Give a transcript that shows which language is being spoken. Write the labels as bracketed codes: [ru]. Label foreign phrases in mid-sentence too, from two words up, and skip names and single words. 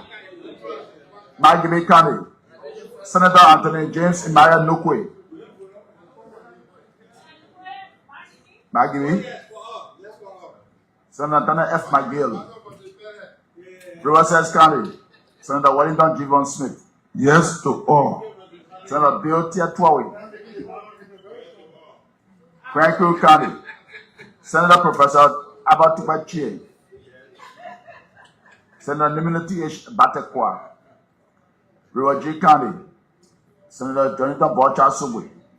[en] Maggie County, Senator Anthony James Imaya Nukwe. Maggie, Senator Dana F. McGill. Riverside County, Senator Wellington Gibbon Smith. Yes to all. Senator Bill Tiatuawi. Franklin County, Senator Professor Abatuba Chie. Senator Niminati H. Batekwa. River G County, Senator Jonathan Bocha Subwe.